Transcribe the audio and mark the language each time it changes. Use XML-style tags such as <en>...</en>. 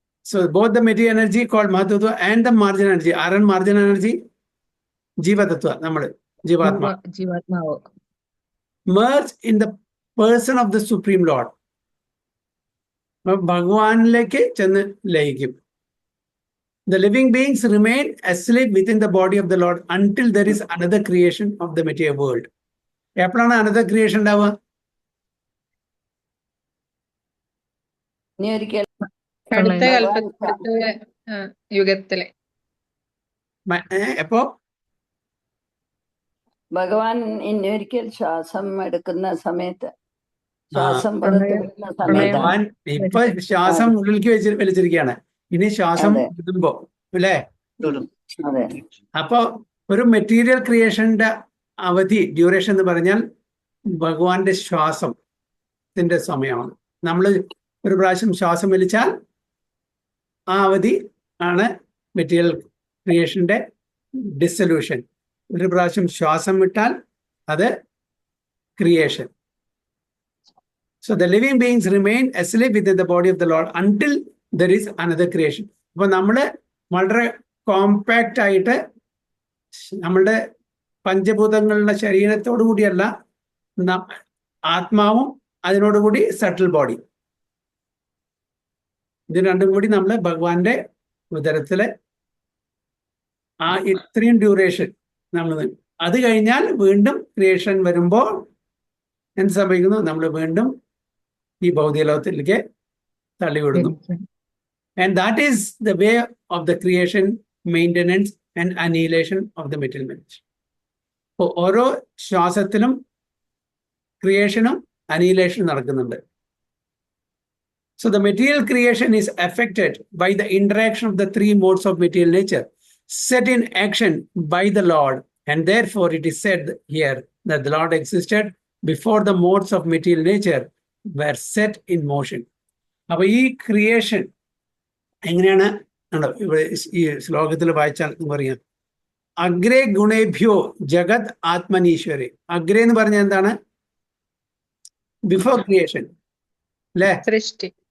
<en>So both the material energy called Mahatattva and the marginal energy, marginal energy, Jivatattva,</en> <ml>nammal</ml> <en>Jivatma, merge in the person of the Supreme Lord.</en> <ml>ഭഗവാനിലേക്ക് ചെന്ന് ലയിക്കും.</ml> <en>The living beings remain asleep within the body of the Lord until there is another creation of the material world.</en> <ml>എപ്പോഴാണ്</ml> <en>another creation</en> <ml>ഉണ്ടാവുക? ഇനി ഒരിക്കൽ അടുത്ത ഭഗവാൻ അടുത്ത യുഗത്തിലെ എപ്പോ? ഭഗവാൻ ഇനി ഒരിക്കൽ ശ്വാസം എടുക്കുന്ന സമയത്ത്, ശ്വാസം പുറത്ത് വിടുന്ന സമയത്ത് ഭഗവാൻ ഇപ്പൊ ശ്വാസം ഉള്ളിലേക്ക് വലിച്ചിരിക്കുകയാണ്. ഇനി ശ്വാസം അതെ. വിടുമ്പോ അല്ലേ? അതെ. അപ്പോ ഒരു മെറ്റീരിയൽ ക്രിയേഷന്റെ അവധി, ഡ്യൂറേഷൻ എന്ന് പറഞ്ഞാൽ ഭഗവാന്റെ ശ്വാസത്തിന്റെ സമയമാണ്. നമ്മൾ ഒരു പ്രാവശ്യം ശ്വാസം വലിച്ചാൽ ആ അവധി ആണ് മെറ്റീരിയൽ ക്രിയേഷന്റെ ഡിസൊല്യൂഷൻ. ഒരു പ്രാവശ്യം ശ്വാസം വിട്ടാൽ അത് creation.</ml> <en>So the living beings remain asleep within the body of the Lord until there is another creation.</en> <ml>അപ്പൊ നമ്മള് വളരെ കോമ്പാക്റ്റ് ആയിട്ട് നമ്മളുടെ പഞ്ചഭൂതങ്ങളുടെ ശരീരത്തോടു കൂടിയല്ല, ആത്മാവും അതിനോടുകൂടി സട്ടിൽ ബോഡി, ഇത് രണ്ടും കൂടി നമ്മൾ ഭഗവാന്റെ ഉദരത്തിലെ ആ ഇത്രയും ഡ്യൂറേഷൻ നമ്മൾ, അത് കഴിഞ്ഞാൽ വീണ്ടും ക്രിയേഷൻ വരുമ്പോൾ എന്ത് സംഭവിക്കുന്നു? നമ്മൾ വീണ്ടും ഈ ഭൗതിക ലോകത്തിലേക്ക് തള്ളിവിടുന്നു.</ml> <en>And that is the way of the creation, maintenance and annihilation of the material dimension.</en> <ml>അപ്പോൾ ഓരോ ശ്വാസത്തിലും ക്രിയേഷനും അനീലേഷനും നടക്കുന്നുണ്ട്.</ml> <en>So the material creation is affected by the interaction of the three modes of material nature set in action by the Lord, and therefore it is said here that the Lord existed before the modes of material nature were set in motion.</en> <ml>അപ്പൊ ഈ creation എങ്ങനെയാണ് ഇവിടെ ഈ ശ്ലോകത്തിൽ വായിച്ചാൽ പറയാം,</ml> <sa>അഗ്രേ ഗുണേഭ്യോ ജഗത് ആത്മനീശ്വരെ.</sa> <ml>അഗ്രേ എന്ന് പറഞ്ഞാൽ എന്താണ്?</ml> <en>before creation</en> <ml>അല്ലേ? സൃഷ്ടി.</ml>